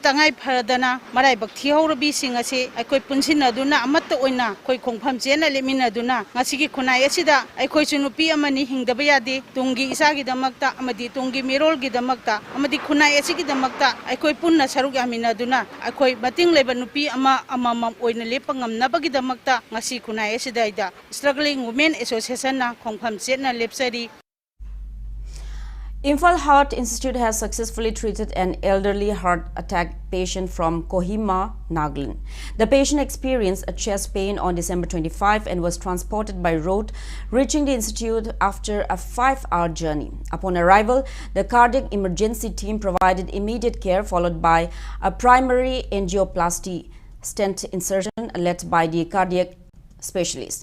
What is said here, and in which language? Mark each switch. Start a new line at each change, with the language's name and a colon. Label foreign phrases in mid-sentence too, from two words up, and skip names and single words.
Manipuri: tangai pharadana marai bakthi haurabi sing ase aikoi punsinaduna amatta oina koi khongpham chena leminaduna ngasigi khunai asida aikoi chunupi amani hingdaba yade tungi isagi damakta amadi tungi mirolgi damakta amadi khunai asigi damakta aikoi punna saruk yaminaduna aikoi mating leba nupi ama amamam oina lepangamnabagi damakta ngasi khunai asida ida Struggling Women Association na khongpham chetna lepsari.
English: Imphal Heart Institute has successfully treated an elderly heart attack patient from Kohima, Nagaland. The patient experienced a chest pain on December 25 and was transported by road, reaching the institute after a 5-hour journey. Upon arrival, the cardiac emergency team provided immediate care followed by a primary angioplasty stent insertion led by the cardiac specialist.